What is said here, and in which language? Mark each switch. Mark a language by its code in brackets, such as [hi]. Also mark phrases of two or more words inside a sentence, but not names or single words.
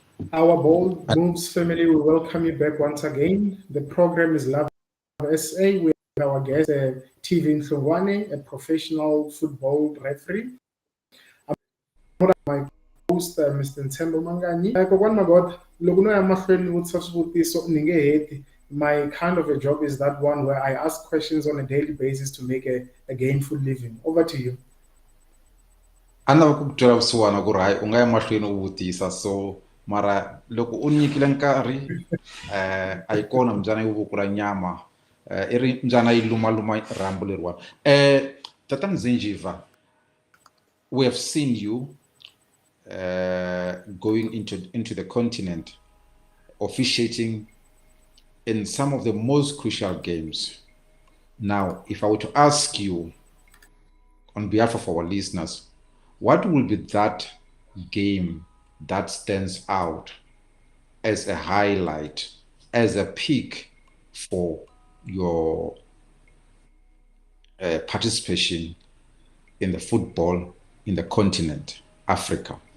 [en] Our Bold Moves family, we welcome you back once again. The program is Love SA. We have our guest, TV Hlungwani, a professional football referee. My host, Mr. NTSHEMBO MANGANYI. [ts] Kokwani Magoda, loko no ya mahlweni ni vutisa swivutiso ni nge heti. [en] My kind of a job is that one where I ask questions on a daily basis to make a gainful living. Over to you. [ts] A ni lava ku byela vusiwana ku ri hayi u nga ya mahlweni u vutisa so mara loko u nyikile nkarhi a yi kona mbyana yi vukula nyama i ri mbyana yi lumaluma rhambu leriwani. Tatana Zinjiva, [en] we have seen you going into the continent, officiating in some of the most crucial games. Now, if I were to ask you on behalf of our listeners, what will be that game that stands out as a highlight, as a peak for your participation in the football in the continent, Africa?